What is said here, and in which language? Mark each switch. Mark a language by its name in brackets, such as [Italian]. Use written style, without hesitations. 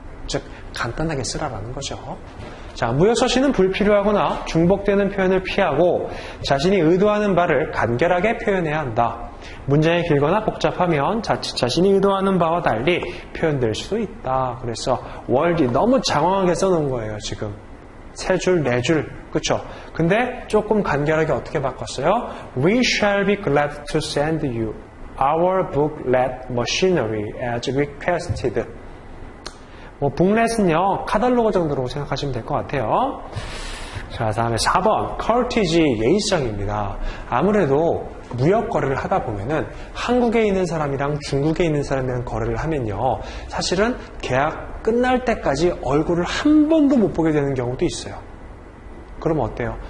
[Korean] 즉 간단하게 쓰라라는 거죠. 자, 무역서신은 불필요하거나 중복되는 표현을 피하고 자신이 의도하는 바를 간결하게 표현해야 한다. 문장이 길거나 복잡하면 자칫 자신이 의도하는 바와 달리 표현될 수도 있다. 그래서 월드 너무 장황하게 써놓은 거예요. 지금 3줄, 4줄, 그쵸? 근데 조금 간결하게 어떻게 바꿨어요? [English] We shall be glad to send you our booklet machinery as requested. [Korean] 뭐 booklet은요 카탈로그 정도로 생각하시면 될 것 같아요. 자, 다음에 4번 courtesy, 예의성입니다. 아무래도 무역 거래를 하다 보면은 한국에 있는 사람이랑 중국에 있는 사람이랑 거래를 하면요 사실은 계약 끝날 때까지 얼굴을 한 번도 못 보게 되는 경우도 있어요. 그럼 어때요?